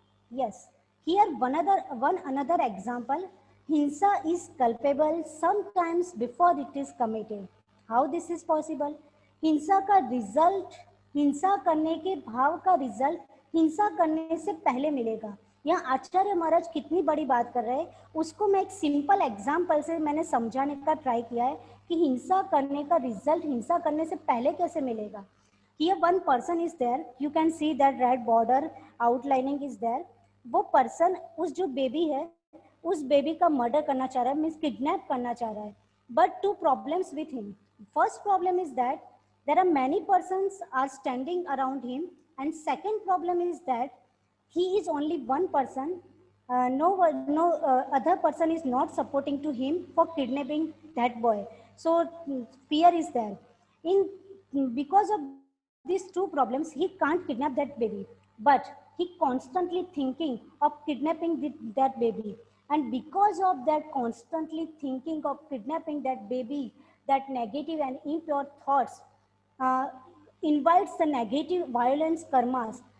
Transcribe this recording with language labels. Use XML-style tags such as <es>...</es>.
<en>Yes, here one another example. Hinsa is culpable sometimes before it is committed. How this is possible?</en> <hi>हिंसा का result, हिंसा करने के भाव का रिजल्ट हिंसा करने से पहले मिलेगा. यहाँ आचार्य महाराज कितनी बड़ी बात कर रहे हैं, उसको मैं एक सिंपल एग्जाम्पल से मैंने समझाने का ट्राई किया है कि हिंसा करने का रिजल्ट हिंसा करने से पहले कैसे मिलेगा.</hi> <en>Here one person is there, you can see that red border outlining is there.</en> <hi>वो पर्सन उस जो बेबी है उस बेबी का मर्डर करना चाह रहा है, मीन्स किडनैप करना चाह रहा है.</hi> <en>But two problems with him. First problem is that there are many persons are standing around him, and second problem is that he is only one person, no other person is not supporting to him for kidnapping that boy. So fear is there. Because of these two problems, he can't kidnap that baby, but he constantly thinking of kidnapping that baby. And because of that constantly thinking of kidnapping that baby, that negative and impure thoughts invites the negative violence karmas.</en>